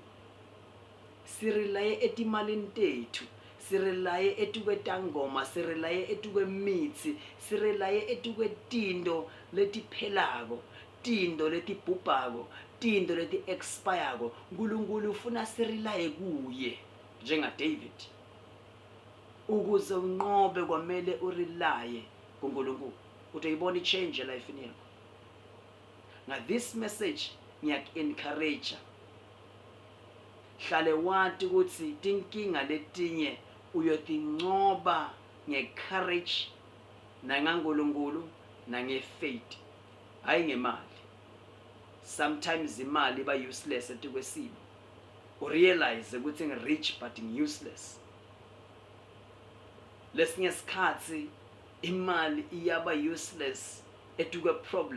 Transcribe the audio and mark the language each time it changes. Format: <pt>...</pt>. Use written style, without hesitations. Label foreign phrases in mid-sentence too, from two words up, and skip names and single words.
<ss>Sirelaye etimalini tethu, sirelaye etukwetangoma, sirelaye etukwemitsi, sirelaye etukwetinto letiphelako, tinto letibhubhako, tinto leti-expirako. Nkulunkulu ufuna sirelaye kuye njengaDavid. Ukuze unqobe kwamele urelaye kuNkulunkulu. Utoyibona i-change elifini yakho.</ss> <en>Now this message ngiyak-encourage.</en> <ss>Hlale wathi ukuthi tinkinga letinye uyotincoba nge-courage nangaNkulunkulu nange-faith, hayi ngemali. Sometimes imali iba useless etukwesimo. Urealize ukuthi ngi-rich but ngi-useless. Lesinye isikhathi imali iyaba useless etukwe-problem.</ss>